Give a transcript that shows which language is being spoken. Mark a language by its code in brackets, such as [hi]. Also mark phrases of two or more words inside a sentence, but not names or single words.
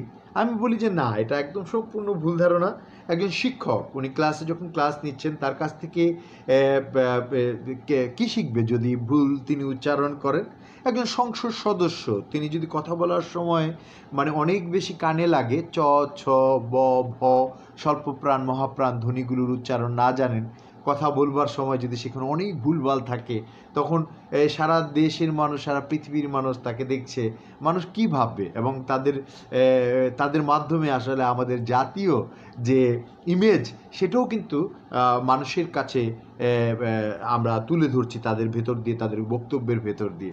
[bn] আমি বলি যে না, এটা একদম সম্পূর্ণ ভুল ধারণা। একজন শিক্ষক উনি ক্লাসে যখন ক্লাস নিচ্ছেন তার কাছ থেকে কি শিখবে যদি ভুল তিনি উচ্চারণ করেন? একজন সংসদ সদস্য তিনি যদি কথা বলার সময় মানে অনেক বেশি কানে লাগে, চ, ছ, ব, ভ, স্বল্পপ্রাণ মহাপ্রাণ ধ্বনিগুলোর উচ্চারণ না জানেন, কথা বলবার সময় যদি সেখানে অনেক ভুলভাল থাকে, তখন সারা দেশের মানুষ, সারা পৃথিবীর মানুষ তাকে দেখছে, মানুষ কি ভাববে, এবং তাদের মাধ্যমে আসলে আমাদের জাতীয় যে ইমেজ সেটাও কিন্তু মানুষের কাছে আমরা তুলে ধরছি তাদের ভেতর দিয়ে, তাদের বক্তব্যের ভেতর দিয়ে।